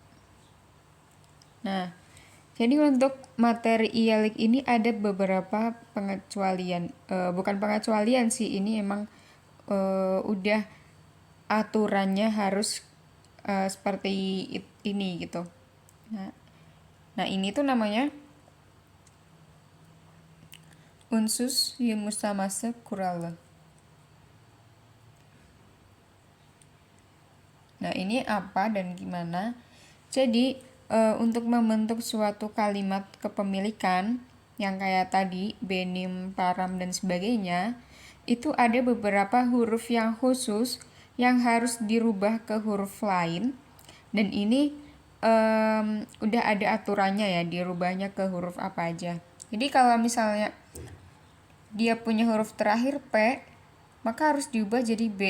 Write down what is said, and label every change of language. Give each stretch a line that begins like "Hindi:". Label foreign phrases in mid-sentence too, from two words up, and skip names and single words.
Indonesian: Nah, jadi untuk materi ialik ini ada beberapa pengecualian, bukan pengecualian sih, ini emang udah aturannya harus seperti ini gitu. Nah ini tuh namanya
Turkish: unsus yumustamase kuralı.
Indonesian: Nah ini apa dan gimana? Jadi untuk membentuk suatu kalimat kepemilikan yang kayak tadi
Turkish: benim, param
Indonesian: dan sebagainya, itu ada beberapa huruf yang khusus yang harus dirubah ke huruf lain, dan ini udah ada aturannya ya, dirubahnya ke huruf apa aja. Jadi kalau misalnya dia punya huruf terakhir P, maka harus diubah jadi B.